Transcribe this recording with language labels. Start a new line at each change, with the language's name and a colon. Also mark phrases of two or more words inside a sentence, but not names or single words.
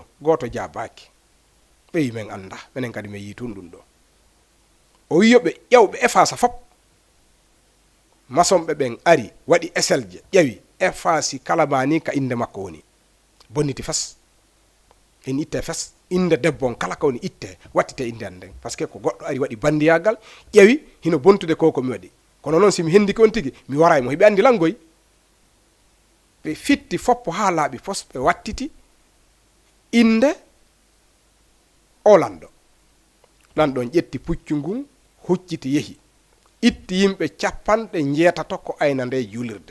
Fula: Goto jabaki, ɓe wi men anda, minen kadi min yi tun ɗum ɗo. O wi yoɓe ƴewɓe efface fop. Masonɓe ɓen ari waɗi eselje ƴewi effaci kala mani ka inde makko woni, bonniti fes. En itte fes inde debbo on kala ka woni itte wattite inde an nden,
French: par ce que
Fula: ko goɗɗo ari waɗi bandiyagal ƴewi hino bontude ko mi waɗi. Kono noon simi hendiki on tigi mi waray mo hiɓe andi langoy. Ɓe fitti foppo ha laaɓi fos ɓe wattiti inde o lanɗo. Lanɗon ƴetti puccu ngun hucciti yehi itti yimɓe 90 ko ayna nde juulirde.